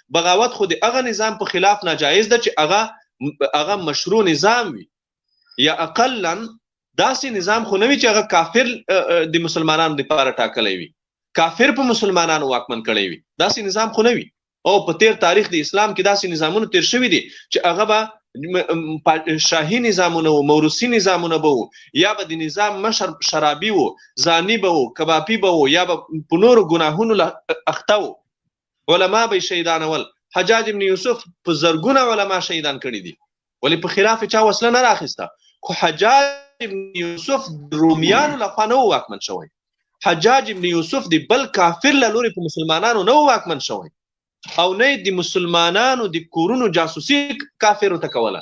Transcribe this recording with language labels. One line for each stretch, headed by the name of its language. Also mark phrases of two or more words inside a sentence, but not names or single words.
Pashto: بغاوت خو د هغه نظام په خلاف ناجایز ده چې هغه مشروع نظام وي، یا اقلا داسې نظام خو نه وي چې هغه کافر د مسلمانانو لپاره ټاکلی وي، کافر په مسلمانانو واکمن کړی وي. داسې نظام خو نه وي. او په تیر تاریخ د اسلام کې داسې نظامونه تیر شوي دي چې هغه به شاهي نظامونه و، موروثي نظامونه به و، یا به د نظام مشر شرابي و، زانی به و، کبابي به و، یا به په نورو ګناهونو اخته و. علما به شهیدانول. حجاج ابن یوسف په زرګونه علما شهیدان کړي دي، ولې په خلاف چا وسله نه راخیسته. خو حجاج ابن یوسف رومیانو لخوا نه و واکمن شوی. حجاج ابن یوسف د بل کافر له لوري په مسلمانانو نه و واکمن شوی، او نه د مسلمانانو د کورونو جاسوسي کافرو ته کوله.